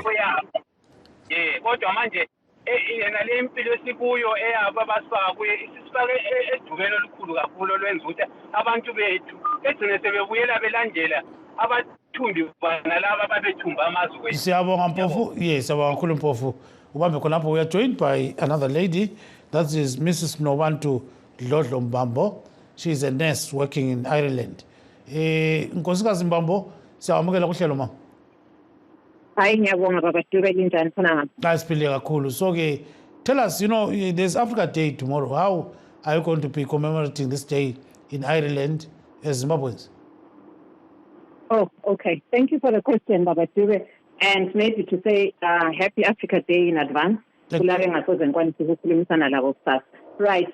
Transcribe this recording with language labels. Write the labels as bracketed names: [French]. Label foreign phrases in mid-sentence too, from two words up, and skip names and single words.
[North Ndebele] Kodwa manje yena le impilo esikuyo eyabo abasifake isifake edubeni olukhulu kakhulu olwenza ukuthi abantu bethu egcine sebebuyela belandela abathumbi bana laba ababethumba amazwe. Siyabonga Mpofu. Yes, siyabonga kakhulu Mpofu. Ubambe khonapho. [English] We are joined by another lady. That is Mrs. Mnobantu Dlodlo Mbambo. She is a nurse working in Ireland. [North Ndebele] Nkosikazi Mbambo, siyamukela kuhlelo mama. Hayi ngiyabonga baba Dube linjani khona. Asiphile kakhulu. [English] So ke tell us, there's Africa Day tomorrow. How are you going to be commemorating this day in Ireland as Zimbabweans? Oh, okay. Thank you for the question, Baba Dube. And maybe to say happy Africa Day in advance. Right.